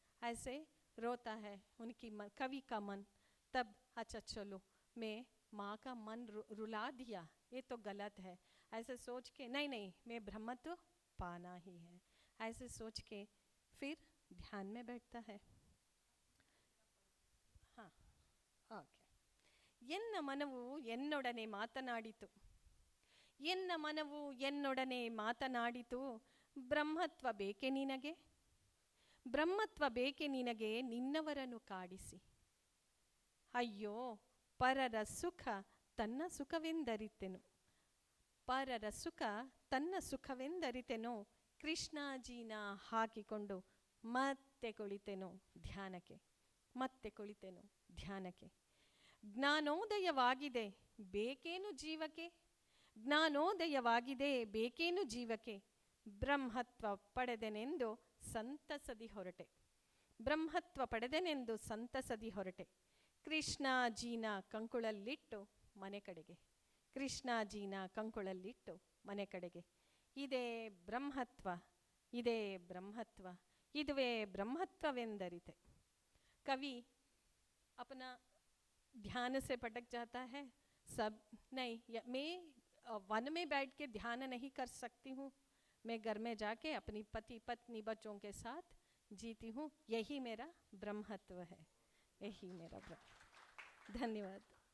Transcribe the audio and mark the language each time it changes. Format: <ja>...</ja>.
<hi>ऐसे रोता है उनकी कवि का मन. तब अच्छा चलो मैं माँ का मन रुला दिया, ये तो गलत है. ऐसे सोच के नहीं नहीं मैं ब्रह्मत्व पाना ही है, ऐसे सोच के फिर ध्यान में बैठता है. हाँ ಓಕೆ.</hi> <kn>ಎನ್ನ ಮನವು ಎನ್ನೊಡನೆ ಮಾತನಾಡಿತು, ಎನ್ನ ಮನವು ಎನ್ನೊಡನೆ ಮಾತನಾಡಿತು, ಬ್ರಹ್ಮತ್ವ ಬೇಕೆ ನಿನಗೆ, ಬ್ರಹ್ಮತ್ವ ಬೇಕೆ ನಿನಗೆ ನಿನ್ನವರನ್ನು ಕಾಡಿಸಿ. ಅಯ್ಯೋ ಪರರ ಸುಖ ತನ್ನ ಸುಖವೆಂದರಿತೆನು, ಪರರ ಸುಖ ತನ್ನ ಸುಖವೆಂದರಿತೆನು, ಕೃಷ್ಣಜೀನ ಹಾಕಿಕೊಂಡು ಮತ್ತೆ ಕುಳಿತೆನು ಧ್ಯಾನಕ್ಕೆ, ಮತ್ತೆ ಕುಳಿತೆನು ಧ್ಯಾನಕ್ಕೆ. ಜ್ಞಾನೋದಯವಾಗಿದೆ ಬೇಕೇನು ಜೀವಕ್ಕೆ, ಜ್ಞಾನೋದಯವಾಗಿದೆ ಬೇಕೇನು ಜೀವಕ್ಕೆ, ಬ್ರಹ್ಮತ್ವ ಪಡೆದೆನೆಂದು ಸಂತಸದಿ ಹೊರಟೆ, ಬ್ರಹ್ಮತ್ವ ಪಡೆದೆನೆಂದು ಸಂತಸದಿ ಹೊರಟೆ. ಕೃಷ್ಣಜೀನ ಕಂಕುಳಲ್ಲಿಟ್ಟು ಮನೆ ಕಡೆಗೆ, ಕೃಷ್ಣಜೀನ ಕಂಕುಳಲ್ಲಿಟ್ಟು ಮನೆ ಕಡೆಗೆ. ಇದೇ ಬ್ರಹ್ಮತ್ವ, ಇದೇ ಬ್ರಹ್ಮತ್ವ, ಇದುವೇ ಬ್ರಹ್ಮತ್ವವೆಂದರಿತೆ.</kn> <hi>कवि अपना ध्यान से भटक जाता है. सब नहीं, मैं वन में बैठ के ध्यान नहीं कर सकती हूँ, मैं घर में जाके अपनी पति पत्नी बच्चों के साथ जीती हूँ, यही मेरा ब्रह्मत्व है, यही मेरा धन्यवाद.</hi>